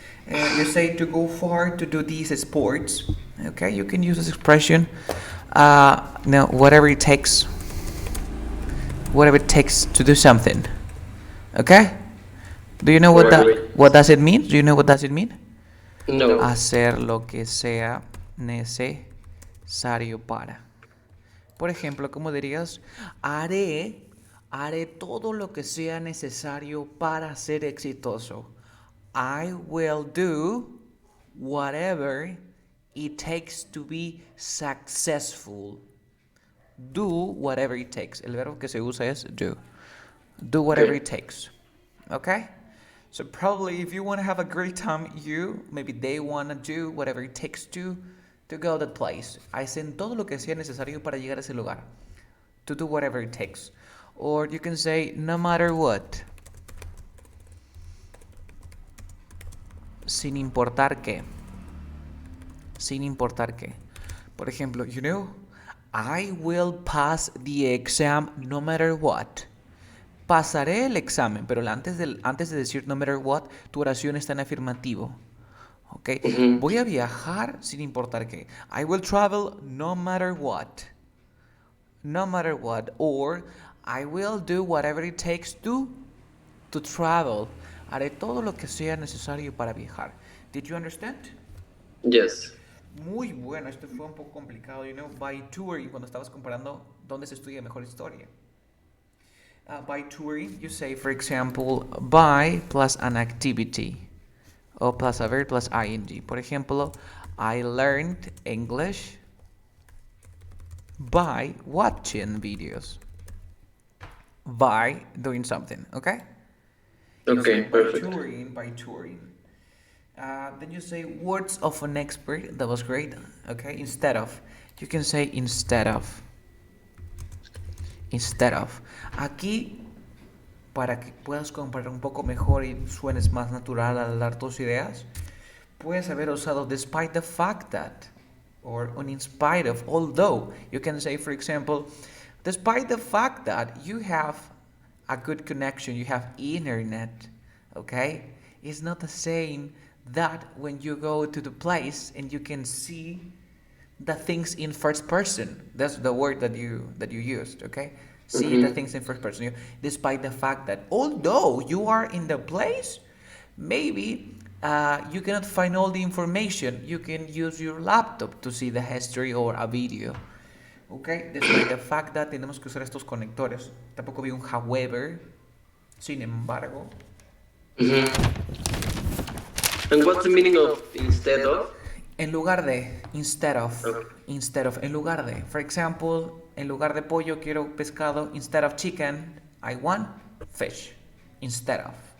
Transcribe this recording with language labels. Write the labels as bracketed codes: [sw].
[en] You say to go far to do these sports. Okay, you can use this expression. Now, whatever it takes to do something. Okay. Do you know Right. what does it mean? Do you know what does it mean? No. [es] Hacer lo que sea necesario para. Por ejemplo, ¿cómo dirías? Haré todo lo que sea necesario para ser exitoso. [en] I will do whatever it takes to be successful. Do whatever it takes. [es] El verbo que se usa es [en] do. Do whatever Okay. it takes. Okay? So probably if you want to have a great time, maybe they want to do whatever it takes to go that place. [es] Hacen todo lo que sea necesario para llegar a ese lugar. [en] To do whatever it takes. Or you can say no matter what. [es] Sin importar qué. Sin importar qué. Por ejemplo, [en] I will pass the exam no matter what. [es] Pasaré el examen, pero antes de decir [en] no matter what, [es] tu oración está en afirmativo. ¿Ok? Voy a viajar sin importar qué. [en] I will travel no matter what. No matter what. Or I will do whatever it takes to travel. [es] Haré todo lo que sea necesario para viajar. [en] Did you understand? Yes. [es] Muy bueno, esto fue un poco complicado, [en] by touring, [es] cuando estabas comparando dónde se estudia mejor historia. [en] By touring, you say, for example, by plus an activity, o plus a verb plus ing. [es] Por ejemplo, [en] I learned English by watching videos. By doing something, okay? Okay, perfect. By touring. Then you say words of an expert. That was great. Okay, instead of. You can say instead of. Instead of. [es] Aquí, para que puedas comparar un poco mejor y suenes más natural al dar tus ideas, puedes haber usado [en] despite the fact that, or in spite of, although. You can say, for example, despite the fact that you have a good connection, you have internet, okay? It's not the same that when you go to the place and you can see the things in first person. That's the word that you used, okay? See the things in first person. Despite the fact that although you are in the place, maybe you cannot find all the information. You can use your laptop to see the history or a video. Okay, despite the fact that [es] tenemos que usar estos conectores. Tampoco vi un however. Sin embargo. [en] And what's the meaning of instead of? [es] En lugar de, [en] instead of. Okay. Instead of, [es] en lugar de. [en] For example, [es] en lugar de pollo quiero pescado. [en] Instead of chicken, I want fish. Instead of.